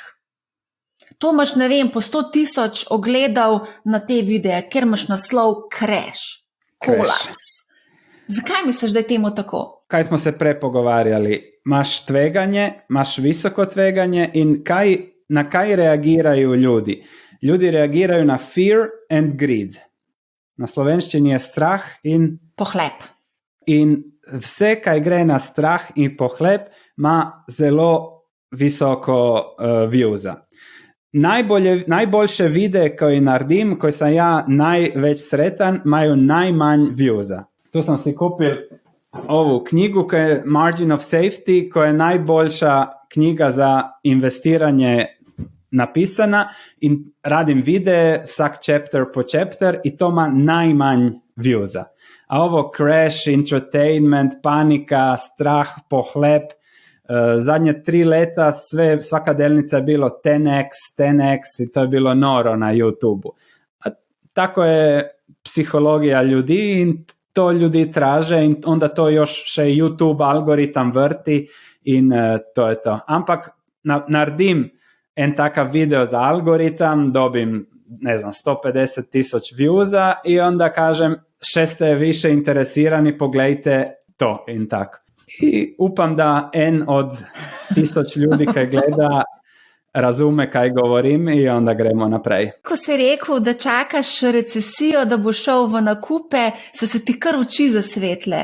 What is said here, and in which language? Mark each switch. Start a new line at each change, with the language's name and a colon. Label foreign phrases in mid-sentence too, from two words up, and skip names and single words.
Slovenian: To imaš, ne vem, po 100,000 ogledov na te videe, ker imaš naslov crash, kolaps. Zakaj misliš, da je temu tako? Kaj smo se prepogovarjali? Imaš tveganje, imaš visoko tveganje in na kaj reagirajo ljudi? Ljudi reagirajo na
English: fear and greed.
Slovenian: Na slovenščini je strah in pohlep. In vse, kaj gre na strah in pohlep, ima zelo visoko viewsa. Najboljše videe, ko jih naredim, ko sem največ sreten, imajo najmanj viewsa. Tu sem si kupil ovu knjigu, ki je Margin of Safety, ko je najboljša knjiga za investiranje napisana in radim videe vsak chapter po chapter in to ima najmanj viewsa.
Croatian: A ovo crash, entertainment, panika, strah, pohlep, zadnje 3 leta svaka delnica je bilo 10x i to je bilo noro na YouTubeu. A tako je psihologija ljudi in to ljudi traže in onda to još še YouTube algoritam vrti in to je to.
Slovenian: Ampak naredim en takav video za algoritam, dobim, 150,000 viewsa i onda kažem,
Croatian: še ste više interesirani, pogledajte to in tako.
Slovenian: I upam da en od 1000 ljudi kaj gleda razume kaj govorim i onda gremo naprej. Ko si rekel, da čakaš recesijo, da bo šel v nakupe, so se ti kar oči zasvetle.